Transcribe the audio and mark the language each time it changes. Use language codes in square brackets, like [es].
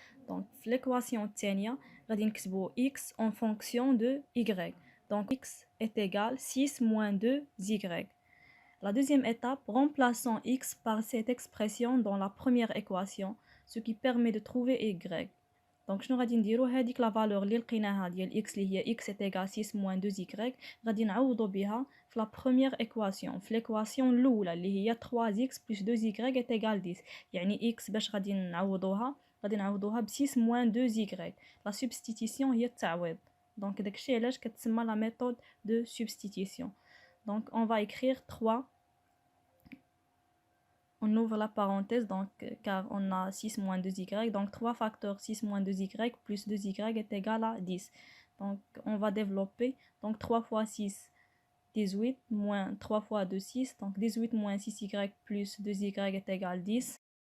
[fr] Donc l'équation [ar] الثانية غادي نكتبو [fr] x en fonction de y. Donc x est égal 6 moins 2y. La deuxième étape, remplaçons x par cette expression dans la première équation, ce qui permet de trouver y. [ar] Donc شنو غادي نديرو؟ هذيك [fr] لا فالور [ar] اللي لقيناها ديال x اللي هي [fr] x est égal 6 moins 2y [ar] غادي نعوضو بها في [fr] لا بروميير ايكواسيون، [ar] في [fr] ليكواسيون [ar] الاولى اللي هي [fr] 3x plus 2y est égal 10. [ar] يعني x باش غادي نعوضوها ب [fr] 6 moins 2y. لا سبستيتيسيون [ar] هي التعويض. [fr] دونك [ar] داكشي علاش كتسمى [fr] لا ميثود دو سبستيتيسيون. Donc on va écrire 3. On ouvre la parenthèse, donc, car on a 6 moins 2y, donc 3 facteurs 6 moins 2y plus 2y est égal à 10. Donc on va développer, donc 3 fois 6, 18, moins 3 fois 2, 6, donc 18 moins 6y plus 2y est égal à 10.